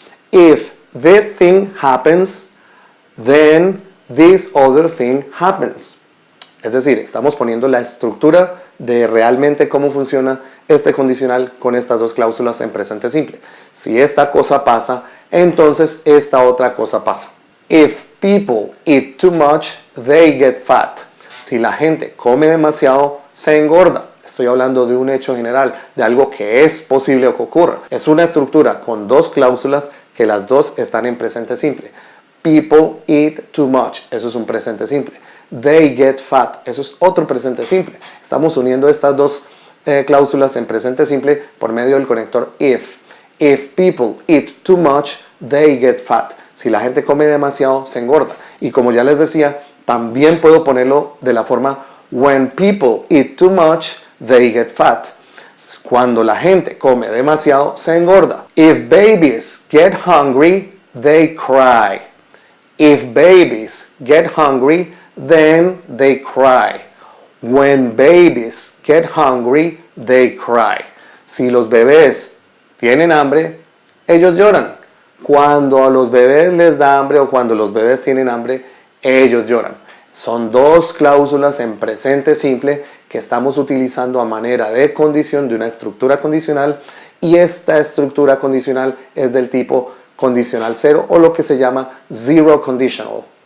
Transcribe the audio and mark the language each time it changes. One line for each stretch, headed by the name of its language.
English: If this thing happens, then this other thing happens.
Spanish: Es decir, estamos poniendo la estructura de realmente cómo funciona este condicional con estas dos cláusulas en presente simple. Si esta cosa pasa, entonces esta otra cosa pasa.
English: If people eat too much, they get fat.
Spanish: Si la gente come demasiado, se engorda. Estoy hablando de un hecho general, de algo que es posible que ocurra. Es una estructura con dos cláusulas que las dos están en presente simple.
English: People eat too much,
Spanish: eso es un presente simple.
English: They get fat,
Spanish: eso es otro presente simple. Estamos uniendo estas dos cláusulas en presente simple por medio del conector if.
English: If people eat too much, they get fat.
Spanish: Si la gente come demasiado, se engorda. Y como ya les decía, también puedo ponerlo de la forma
English: when people eat too much, they get fat.
Spanish: Cuando la gente come demasiado, se engorda.
English: If babies get hungry, they cry. If babies get hungry, then they cry. When babies get hungry, they cry.
Spanish: Si los bebés tienen hambre, ellos lloran. Cuando a los bebés les da hambre o cuando los bebés tienen hambre, ellos lloran. Son dos cláusulas en presente simple que estamos utilizando a manera de condición de una estructura condicional y esta estructura condicional es del tipo condicional 0 o lo que se llama zero conditional.